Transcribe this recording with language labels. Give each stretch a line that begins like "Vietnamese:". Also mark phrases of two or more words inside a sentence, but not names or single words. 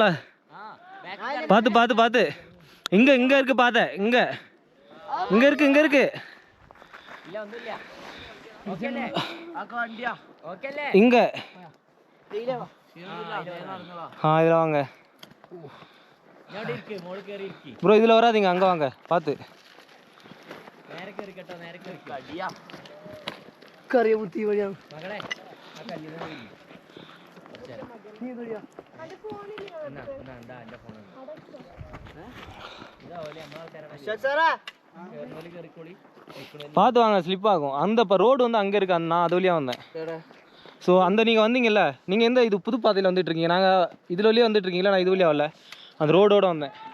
Tamil: பார்த்து இங்கே இருக்கு பாதை, இங்கே இருக்கு இங்கே. இதில் வாங்க ப்ரோ, இதில் வராதிங்க, அங்கே வாங்க பார்த்து. करिए मुती बढ़िया பார்த்து வாங்க, ஸ்லிப் ஆகும். அந்த இப்போ ரோடு வந்து அங்கே இருக்கு, நான் அது வழியாக வந்தேன். ஸோ அந்த நீங்கள் வந்தீங்கல்ல, நீங்கள் எந்த இது புது பாதையில் வந்துட்டு இருக்கீங்க, நாங்கள் இதில் வழியாக வந்துட்டு இருக்கீங்களா, நான் இது வழியாக வரல, அந்த ரோடோட வந்தேன்.